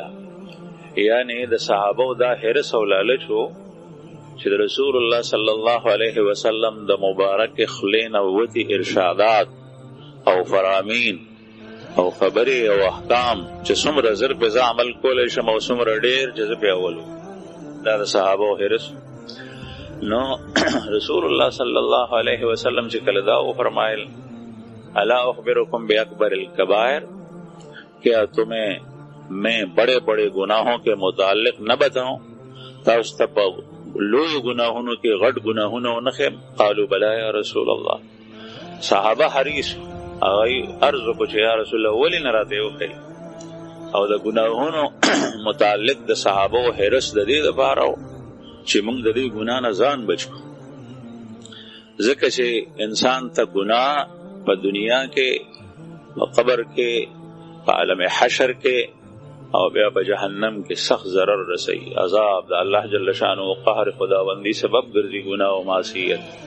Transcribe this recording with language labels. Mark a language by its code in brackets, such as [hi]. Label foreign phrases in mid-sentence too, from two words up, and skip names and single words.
[ps] یعنی د صحابه دا حرص او لالچ وو چې د رسول الله [ar] صلی الله علیه وسلم [ps] د مبارک خلین او وتی ارشادات او فرامین او خبرې او احکام چې څومره زر په عمل کولای شم او څومره ډېر جذب اولو دا د صحابه حرص. نو رسول الله [ar] صلی الله علیه وسلم [ps] چې کله دا فرمایل [ar] الا اخبرکم باکبر الکبائر [ur] کیا تمہیں میں بڑے بڑے گناہوں کے متعلق نہ بتاؤں [ps] تاسو ته لوی [ur] گناہوں کے [ps] غټ گناہوں نه خیم [ar] قالوا بلا یا رسول الله. [ps] صحابه حریص اغی عرض کو چې [ar] یا رسول الله [ps] ولی نه راته وکړي او د گناہوں متعلق د صحابه حرص د دې لپاره چې موږ د دې ګناه نه ځان بچو ځکه چې انسان ته ګناه په دنیا کې په قبر کې په عالم حشر کې او بیا په جهنم کې سخت ضرر رسي عذاب د الله [ar] جل شانه [ps] او قهر خداوندی سبب ګرځي ګناه او معصیت.